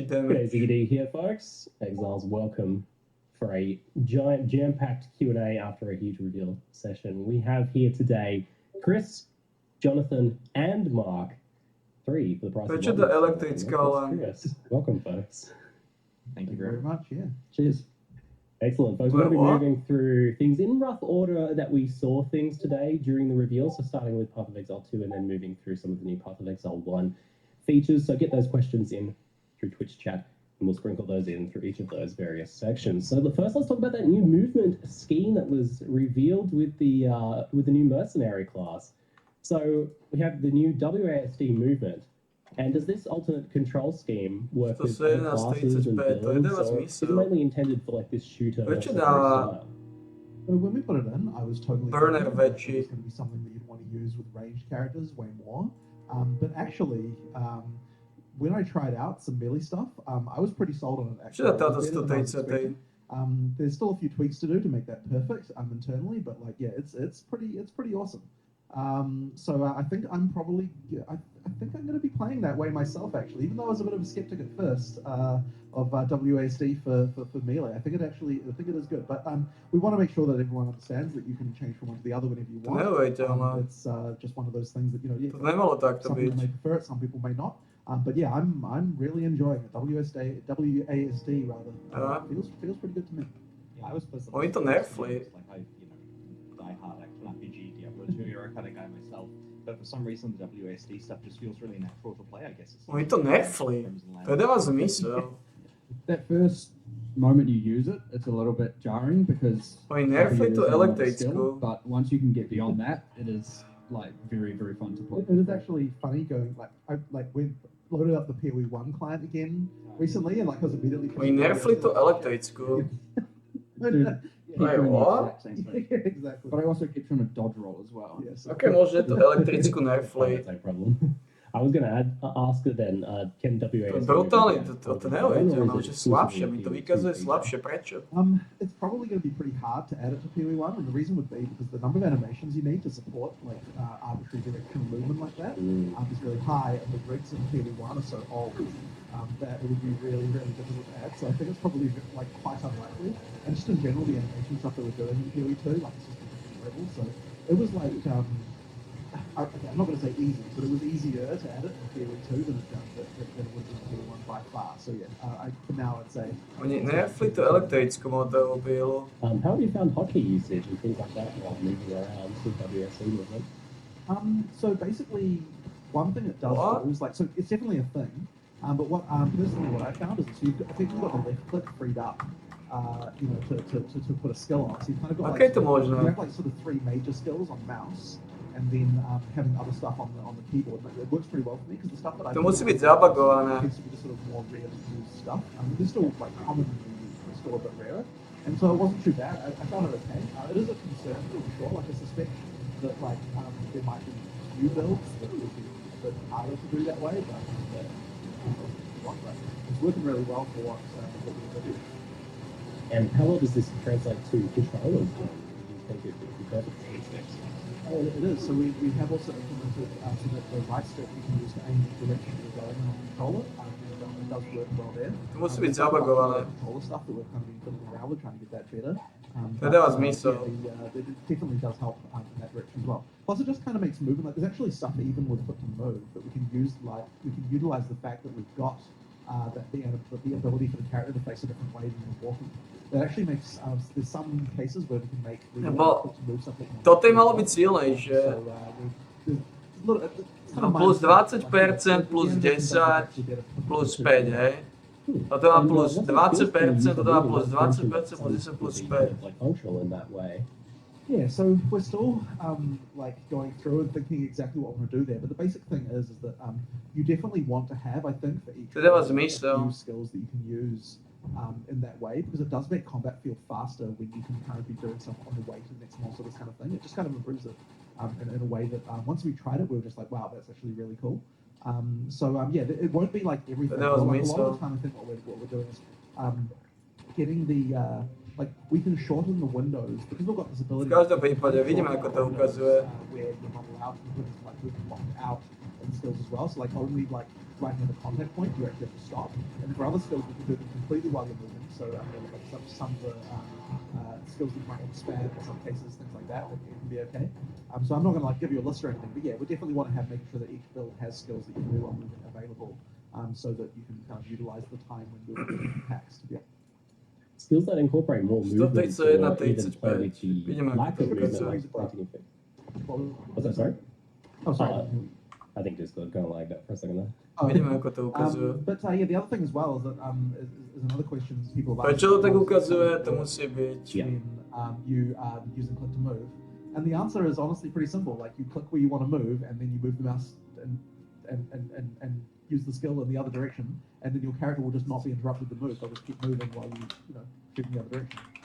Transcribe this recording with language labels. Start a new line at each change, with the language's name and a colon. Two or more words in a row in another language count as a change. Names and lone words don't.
English: Okay, damage? ZD here, folks. Exiles, welcome for a giant, jam-packed Q&A after a huge reveal session. We have here today Chris, Jonathan, and Mark. 3 for the price
Slovak: Prečo
English: of
Slovak: tá
English: one.
Slovak: elektrická len?
English: Chris, welcome, folks. Thank you Very very much, much. yeah. Cheers. Excellent, folks. We're going to be What? moving through things in rough order that we saw things today during the reveal. So starting with Path of Exile 2 and then moving through some of the new Path of Exile 1 features. So get those questions in through Twitch chat and we'll sprinkle those in through each of those various sections. So the first, let's talk about that new movement scheme that was revealed with the new mercenary class. So we have the new WASD movement. And does this alternate control scheme work with other 117, classes and 35, to builds,
Slovak: dáva
English: or is it
Slovak: zmysel.
English: mainly intended for like this shooter
Slovak: Prečo
English: mercenary
Slovak: dáva-
English: style? So when we put it in, I was totally Burner thinking that veggie. it was going to be something that you'd want to use with ranged characters way more. But actually, when I tried out some melee stuff, I was pretty sold on it.
Slovak: Prečo dá
English: Actually,
Slovak: táto
English: It was better than I was 130? expecting. There's still a few tweaks to do to make that perfect internally, but like yeah, it's pretty awesome. So I think I'm probably I think I'm going to be playing that way myself actually, even though I was a bit of a skeptic at first of WASD for melee. I think it is good, but we want to make sure that everyone understands that you can change from one to the other whenever you want.
Slovak: Neuveriteľné.
English: It's just one of those things that
Slovak: To nemalo takto
English: some people
Slovak: byť.
English: may prefer it, some people may not. But yeah, I'm really enjoying it. WASD rather feels pretty good to me. Yeah, I was supposed to.
Slovak: Oni to nerfli.
English: Like I, die-hard action RPG Diablo 2 era kind of guy myself, but for some reason the WASD stuff just feels really natural to play. I guess it's.
Slovak: Oni to nerfli. To dáva zmysel.
English: That first moment you use it, it's a little bit jarring because
Slovak: Oni nerfli tú
English: it is not a skill,
Slovak: elektrickú.
English: but once you can get beyond that, it is like very, very fun to play. It is actually funny going we loaded up the PoE1 client again recently, and like I was immediately.
Slovak: Oni nerfli tú elektrickú.
English: Wait, what? Exactly. But I also keep trying to dodge roll as well. Yes.
Slovak: Aké môže tú elektrickú nerfli?
English: That's no problem. I was going to ask her then, can
Slovak: To
English: WASD...
Slovak: je brutálne, to neuveriteľné, že slabšie, mi to vykazuje slabšie, prečo?
English: It's probably going to be pretty hard to add it to PoE1, and the reason would be because the number of animations you need to support like arbitrary direction movement like that is really high, and the rigs in PoE1 are so old that it would be really, really difficult to add. So I think it's probably like quite unlikely. And just in general, the animation stuff that we're doing in PoE2, like it's just a different level. So it was like I'm not going to say easy, but it was easier to add it in PoE2 than it was in PoE1 by far. So yeah, for now I'd say.
Slovak: Oni nerfli tú elektrickú modelu bielu.
English: how have you found hotkey usage and things like that while moving around with WASD movement? So basically, one thing it does What? do is like, so it's definitely a thing. But what personally what I found is so I think you've got the left click freed up, to put a skill on. So you've kind of got Okay, like,
Slovak: to možno.
English: you have like sort of 3 major skills on mouse, and then having other stuff on the keyboard. It works pretty well for me because the stuff that I
Slovak: To
English: do
Slovak: musí byť zabagované.
English: tends to be the sort of more rarely used stuff. There's still like commonly used, but still a bit rarer. And so it wasn't too bad. I found it okay. It is a concern for sure. Like I suspect that like there might be new builds that would be a bit harder to do that way, but it's working really well for what we're doing. And how well does this translate to controllers? Do you think it would be perfect? Oh, it is. So we have also implemented so that the right stick you can use to aim the direction you're going on the controller. It does work well there.
Slovak: To musí byť
English: There's a lot of
Slovak: zabagované.
English: controller stuff that we've kind of been fiddling around with, trying to get that better.
Slovak: To dáva zmysel.
English: It definitely does help in that direction as well. Plus, it just kind of makes movement. Like there's actually stuff even with Put to Move that we can use. Like we can utilize the fact that we've got the ability for the character to face a different way than you're walking. That actually makes there's some cases where we can make the Bo Put to Move stuff.
Slovak: toto je malo byť silnejšie. No plus 20%, plus 10, plus 5, hej? Toto má plus 20%, toto má plus 20%, plus 10, plus 5.
English: Like functional in that way. Yeah, so we're still like going through and thinking exactly what we're going to do there. But the basic thing is that you definitely want to have, I think, for each Tyle was a few
Polish: myślał.
English: skills that you can use in that way, because it does make combat feel faster when you can kind of be doing stuff on the way to the next monster, this kind of thing. It just kind of improves it in a way that once we tried it, we were just like, wow, that's actually really cool. Yeah, it won't be like everything. That was Like, a lot
Polish: myślał.
English: of the time, I think what we're doing is getting the like we can shorten the windows because we've got this
Polish: W
English: ability.
Slovak: każdym prípade vidíme, ako to ukazuje.
English: Where you're not allowed to put like moving locked out in skills as well. So like only like right near the contact point you actually have to stop. And for other skills, we can do them completely while you're moving. So like some of the skills that you might want to spam in some cases, things like that, it can be okay. So I'm not going to like give you a list or anything, but yeah, we definitely want to have making sure that each build has skills that you can do while moving available, so that you can kind of utilize the time when moving packs to be. Skills that incorporate more movement 131, or even play 35. with the
Slovak: Vidíme, ako
English: lack
Slovak: to
English: of movement,
Slovak: ukazuje.
English: like pointing and thing. Well, Was that sorry? oh, sorry. I think Discord kind of lagged out for a second there.
Slovak: Vidíme, ako to ukazuje.
English: But yeah, the other thing as well is that is another question people have
Slovak: Prečo to tak ukazuje, to musí byť.
English: when you are using click to move, and the answer is honestly pretty simple. Like you click where you want to move, and then you move the mouse and use the skill in the other direction, and then your character will just not be interrupted to move. They'll just keep moving while you know shoot in the other direction.